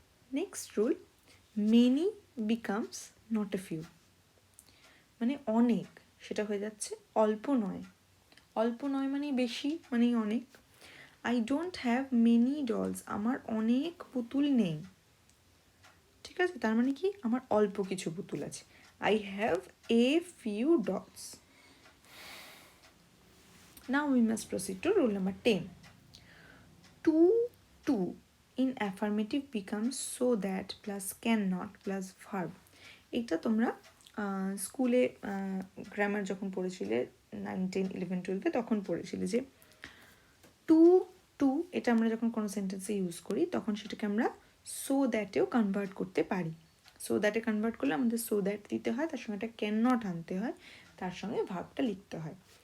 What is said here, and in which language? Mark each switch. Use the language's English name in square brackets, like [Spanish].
[Bangla] Next rule, [English] many becomes not a few, [Bangla] মানে অনেক সেটা হয়ে যাচ্ছে অল্প নয়। অল্প নয় মানে বেশি, মানে অনেক। [English] I don't have many dolls, [Bangla] আমার অনেক পুতুল নেই। ঠিক আছে, তার মানে কি আমার অল্প কিছু পুতুল আছে। [English] I have a few dolls. Now we must proceed to rule number 10. To in affirmative becomes so that plus cannot plus verb. [Bangla] এটা তোমরা স্কুলে গ্রামার যখন পড়েছিলে 9, 10, 11, 12 তখন পড়েছিলে যে টু এটা আমরা যখন কোনো সেন্টেন্সে ইউজ করি তখন সেটাকে আমরা সো দ্যাটেও কনভার্ট করতে পারি। সো দ্যাটে কনভার্ট করলে আমাদের সো দ্যাট দিতে হয়, তার সঙ্গে একটা ক্যান নট আনতে হয়, তার সঙ্গে ভার্বটা লিখতে হয়।